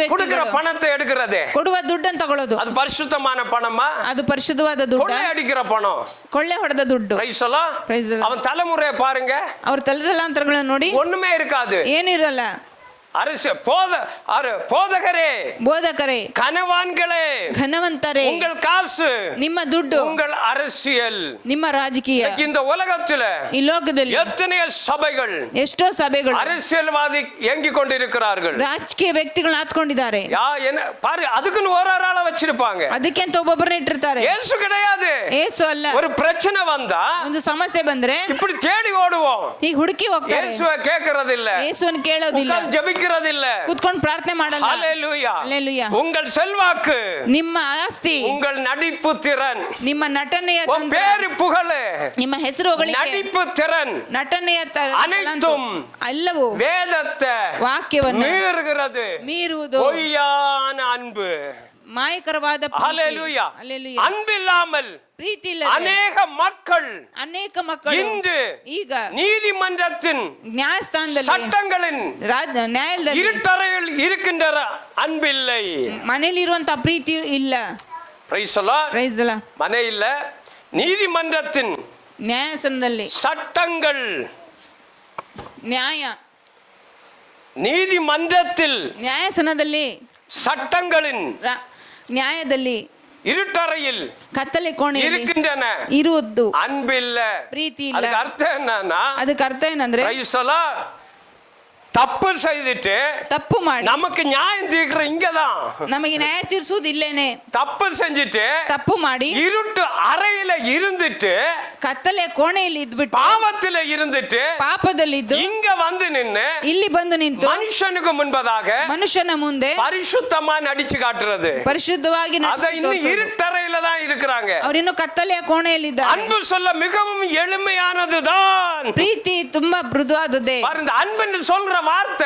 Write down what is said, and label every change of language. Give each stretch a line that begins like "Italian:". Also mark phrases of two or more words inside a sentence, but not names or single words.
Tamil: கொடுக்கிற
Kannada: ವ್ಯಕ್ತಿಗಳು
Tamil: பணத்தை எடுக்கிறது,
Kannada: ಕೊಡುವ ದುಡ್ಡನ್ನು ತಗೊಳ್ಳೋದು.
Tamil: அது பரிசுத்தமான பணமா,
Kannada: ಅದು ಪರಿಶುದ್ಧವಾದ ದುಡ್ಡು,
Tamil: கொள்ளை அடிக்கிற பணம்.
Kannada: ಕೊಳ್ಳೆ ಹೊಡೆದ ದುಡ್ಡು.
English: Praise the Lord. Praise the Lord.
Tamil: அவன் தலைமுறையை பாருங்க,
Kannada: ಅವ್ರ ತಲೆತಲಾಂತರಗಳನ್ನು ನೋಡಿ
Tamil: ஒண்ணுமே இருக்காது.
Kannada: ಏನಿರಲ್ಲ.
Tamil: போதகரே,
Kannada: ಬೋಧಕರೇ,
Tamil: கனவான்களே,
Kannada: ಘನವಂತರೇ,
Tamil: உங்கள் காசு,
Kannada: ನಿಮ್ಮ ದುಡ್ಡು,
Tamil: உங்கள் அரசியல்.
Kannada: ನಿಮ್ಮ ರಾಜಕೀಯ.
Tamil: இந்த உலகத்துல
Kannada: ಈ ಲೋಕದಲ್ಲಿ
Tamil: எத்தனையோ சபைகள்,
Kannada: ಎಷ್ಟೋ ಸಭೆಗಳು
Tamil: அரசியல்வாதி இயங்கிக் கொண்டிருக்கிறார்கள்.
Kannada: ರಾಜಕೀಯ ವ್ಯಕ್ತಿಗಳನ್ನ ಹಾತ್ಕೊಂಡಿದ್ದಾರೆ.
Tamil: பாரு, அதுக்குன்னு ஒரு ஆளை வச்சிருப்பாங்க.
Kannada: ಅದಕ್ಕೆ ಅಂತ ಒಬ್ಬೊಬ್ಬರನ್ನ ಇಟ್ಟಿರ್ತಾರೆ.
Tamil: இயேசு கிடையாது.
Kannada: ಏಸು ಅಲ್ಲ.
Tamil: ஒரு பிரச்சனை வந்தா,
Kannada: ಒಂದು ಸಮಸ್ಯೆ ಬಂದ್ರೆ
Tamil: இப்படி தேடி ஓடுவோம்.
Kannada: ಈಗ ಹುಡುಕಿ ಹೋಗ್ತಾರೆ.
Tamil: இயேசுவை கேட்கறது இல்ல,
Kannada: ಯೇಸುವನ್ನು ಕೇಳೋದಿಲ್ಲ,
Tamil: ஜெபிக்கிறது இல்ல,
Kannada: ಕೂತ್ಕೊಂಡು ಪ್ರಾರ್ಥನೆ ಮಾಡಲ್ಲ.
Tamil: ஹalleluya.
Kannada: ಹಲ್ಲೆಲೂಯಾ.
Tamil: உங்கள் செல்வாக்கு,
Kannada: ನಿಮ್ಮ ಆಸ್ತಿ,
Tamil: உங்கள் நடிப்பு திறன்,
Kannada: ನಿಮ್ಮ ನಟನೆಯ
Tamil: உன் பேரு புகழு,
Kannada: ನಿಮ್ಮ ಹೆಸರು ಹೊಗಳಿಕೆ,
Tamil: நடிப்பு திறன்,
Kannada: ನಟನೆಯ
Tamil: அனைத்தும்
Kannada: ಎಲ್ಲವೂ
Tamil: வேதத்தை
Kannada: ವಾಕ್ಯವನ್ನು
Tamil: மீறுகிறது.
Kannada: ಮೀರುವುದು
Tamil: பொய்யான அன்பு.
Kannada: ಮಾಯಕರವಾದ
Tamil: ஹalleluya.
Kannada: ಹಲ್ಲೆಲೂಯಾ.
Tamil: அன்பில்லாமல்
Kannada: ಪ್ರೀತಿ ಇಲ್ಲ
Tamil: அநேக மக்கள்
Kannada: ಅನೇಕ ಮಕ್ಕಳು
Tamil: இன்று
Kannada: ಈಗ
Tamil: நீதிமன்றத்தின்
Kannada: ನ್ಯಾಯಸ್ಥಾನದಲ್ಲಿ,
Tamil: சட்டங்களின்
Kannada: ನ್ಯಾಯಾಲಯದಲ್ಲಿ
Tamil: இருட்டறையில் இருக்கின்ற அன்பில்லை.
Kannada: ಮನೆಯಲ್ಲಿರುವಂತ ಪ್ರೀತಿ ಇಲ್ಲ.
English: Praise the Lord. Praise the Lord.
Tamil: மனை இல்ல, நீதிமன்றத்தின்
Kannada: ನ್ಯಾಯಾಸನದಲ್ಲಿ
Tamil: சட்டங்கள்,
Kannada: ನ್ಯಾಯ,
Tamil: நீதிமன்றத்தில்
Kannada: ನ್ಯಾಯಾಸನದಲ್ಲಿ
Tamil: சட்டங்களின்
Kannada: ನ್ಯಾಯದಲ್ಲಿ
Tamil: இருட்டறையில்
Kannada: ಕತ್ತಲೆ ಕೋಣೆಯಲ್ಲಿ
Tamil: இருக்கின்றன
Kannada: ಇರುವುದು
Tamil: அன்பில்ல.
Kannada: ಪ್ರೀತಿ ಇಲ್ಲ.
Tamil: அதுக்கு அர்த்தம் என்னன்னா,
Kannada: ಅದಕ್ಕೆ ಅರ್ಥ ಏನಂದ್ರೆ
English: Praise the Lord.
Tamil: தப்பு செய்துட்டு
Kannada: ತಪ್ಪು ಮಾಡಿ
Tamil: நமக்கு நியாயம் தீர்க்கிற இங்கதான்.
Kannada: ನಮಗೆ ನ್ಯಾಯ ತೀರಿಸುವುದು ಇಲ್ಲೇನೆ.
Tamil: தப்பு செஞ்சுட்டு
Kannada: ತಪ್ಪು ಮಾಡಿ
Tamil: இருட்டு அறையில இருந்துட்டு,
Kannada: ಕತ್ತಲೆ ಕೋಣೆಯಲ್ಲಿ ಇದ್ಬಿಟ್ಟು,
Tamil: பாவத்தில இருந்துட்டு,
Kannada: ಪಾಪದಲ್ಲಿದ್ದು
Tamil: இங்க வந்து நின்னு
Kannada: ಇಲ್ಲಿ ಬಂದು ನಿಂತು
Tamil: மனுஷனுக்கு முன்பதாக
Kannada: ಮನುಷ್ಯನ ಮುಂದೆ
Tamil: பரிசுத்தமா நடிச்சு காட்டுறது.
Kannada: ಪರಿಶುದ್ಧವಾಗಿ
Tamil: அத இன்னும் இருட்டறையில தான் இருக்கிறாங்க.
Kannada: ಅವರಿನ್ನು ಕತ್ತಲೆಯ ಕೋಣೆಯಲ್ಲಿದ್ದಾರೆ.
Tamil: அன்பு சொல்ல மிகவும் எளிமையானதுதான்.
Kannada: ಪ್ರೀತಿ ತುಂಬಾ ಮೃದುವಾದದ್ದೇ.
Tamil: பாருங்க, அன்புன்னு சொல்ற வார்த்தை